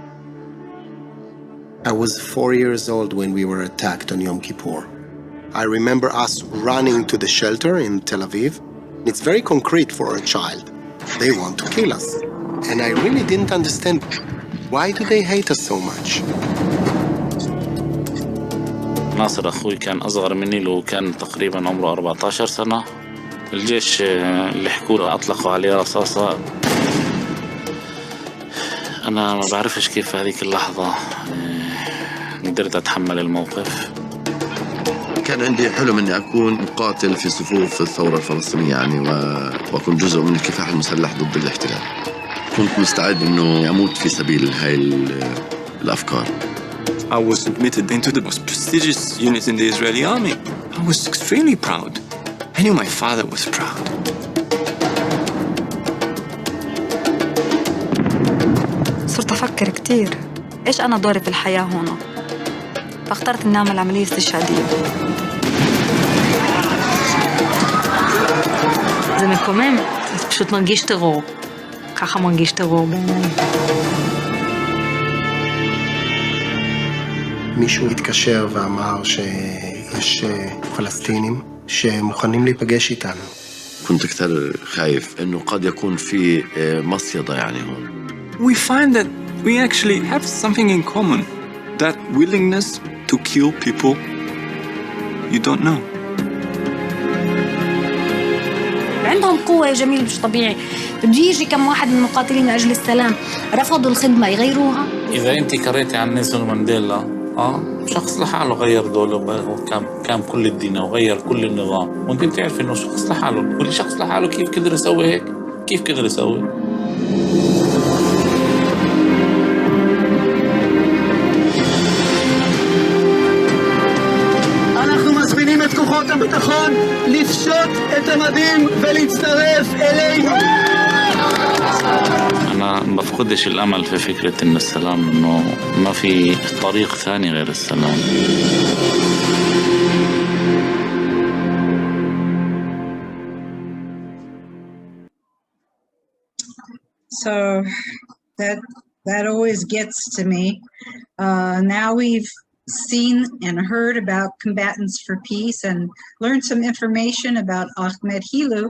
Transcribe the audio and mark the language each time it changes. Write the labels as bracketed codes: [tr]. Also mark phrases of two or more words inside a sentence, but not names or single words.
[en] I was 4 years old when we were attacked on Yom Kippur. I remember us running to the shelter in Tel Aviv. It's very concrete for a child. They want to kill us. And I really didn't understand, why do they hate us so much? [ar] ناصر أخوي كان أصغر مني له كان تقريبا عمره 14 سنة. الجيش اللي حكوا له أطلقوا عليه رصاصة. أنا ما بعرفش كيف في هذيك اللحظة قدرت أتحمل الموقف. كان عندي حلم اني اكون مقاتل في صفوف الثورة الفلسطينية يعني واكون جزء من الكفاح المسلح ضد الاحتلال. كنت مستعد انه اموت في سبيل هاي الافكار. [en] I was admitted into the most prestigious unit in the Israeli army. I was extremely proud. I knew my father was proud. [ar] صرت افكر كتير ايش انا دوري في الحياة هنا. فاخترت إني أعمل عملية استشهادية. [he] זה מקומם, זה פשוט מרגיש טרור. ככה מרגיש טרור בעיניי. מישהו התקשר ואמר שיש פלסטינים שמוכנים להיפגש איתנו. [ar] كنت كثير خايف إنه قد يكون في مصيدة يعني هون. [en] We find that we actually have something in common. That willingness to kill people you don't know. [ar] عندهم قوة يا جميل مش طبيعي. بده يجي كم واحد من المقاتلين لأجل السلام رفضوا الخدمة يغيروها. إذا أنت قريتي عن نيلسون مانديلا شخص لحاله غير دوله كان كل الدين وغير كل النظام، وانت بتعرف انه شخص لحاله، كل شخص لحاله كيف قدر يسوي هيك؟ كيف قدر يسوي؟ [he] אנחנו מזמינים את כוחות הביטחון לפשוט את המדים ולהצטרף אלינו. [ar] أنا بفقدش الأمل في فكرة إن السلام إنه ما في طريق ثاني غير السلام. [en] So that always gets to me. Now we've seen and heard about Combatants for Peace and learned some information about Ahmed Helou.